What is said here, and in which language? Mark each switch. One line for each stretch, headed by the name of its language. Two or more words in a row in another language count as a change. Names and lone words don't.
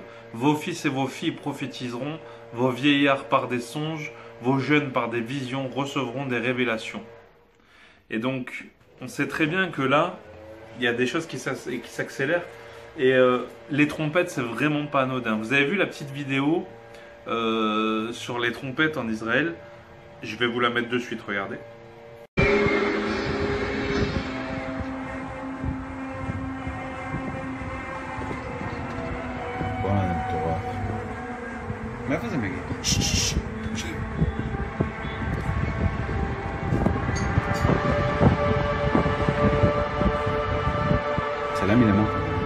French: Vos fils et vos filles prophétiseront, vos vieillards par des songes, vos jeunes par des visions recevront des révélations. Et donc, on sait très bien que là, il y a des choses qui s'accélèrent. Et les trompettes, c'est vraiment pas anodin. Vous avez vu la petite vidéo sur les trompettes en Israël? Je vais vous la mettre de suite, regardez.
Hebrew: וואלה, זה מטורף. מאיפה זה מגיע? תקשיב. צלם מלמטה.